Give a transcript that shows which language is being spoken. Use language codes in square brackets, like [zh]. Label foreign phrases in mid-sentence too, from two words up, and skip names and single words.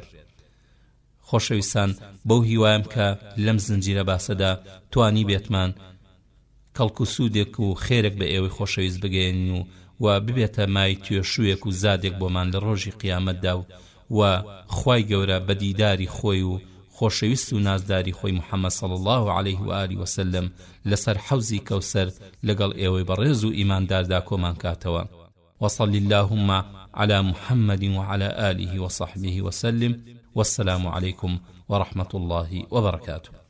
[ckb] خۆشەویستان، بەو هیوایم کە لەم زنجیرە باسەدا توانی بێتمان کەڵک و سوودێک و خێرێک بە ئێوەی خۆشەویست بگەێنین و ببێتە مای توێشوویەک و زادێک بۆمان لە ڕۆژی قیامەتدا و خوای گەورە بە دیداری خۆی و خۆشەویست و نازداری خۆی محەممەد [ar] صلی الله علیه و آله و سلم [ckb] لەسەر حەوزی کەوسەر لەگەڵ ئێوەی بەڕێز و ئیمانداردا کۆمان کاتەوە. [ar] وصل اللهم على محمد وعلى آله وصحبه وسلم. والسلام عليكم ورحمة الله وبركاته.